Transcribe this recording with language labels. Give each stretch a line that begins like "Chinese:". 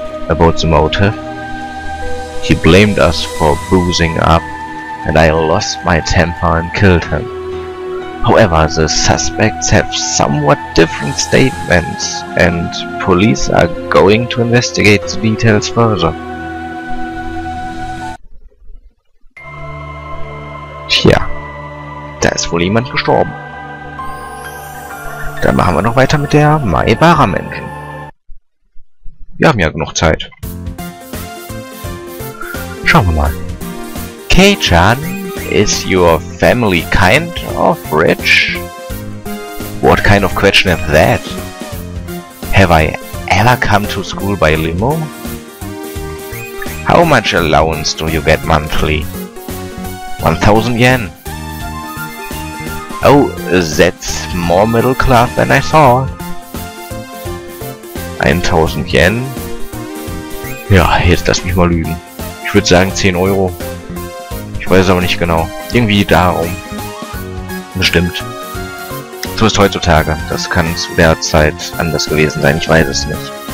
English: About the motive, he blamed us for boozing up, and I lost my temper and killed him. However, the suspects have somewhat different statements, and police are going to investigate the details further.
German: Tja, da ist wohl jemand gestorben. Dann machen wir noch weiter mit der Maibara-Menschen. Wir haben ja genug Zeit. Schauen wir mal.
English: Kei-chan, is your family kind of rich? What kind of question is that? Have I ever come to school by limo? How much allowance do you get monthly? 1000 yen. Oh, that's more middle class than I thought. 1000 Yen?
German: Ja, jetzt lass mich mal lügen. Ich würde sagen 10 Euro. Ich weiß es aber nicht genau. Irgendwie darum. Bestimmt. So ist heutzutage. Das kann zu der Zeit anders gewesen sein. Ich weiß es nicht.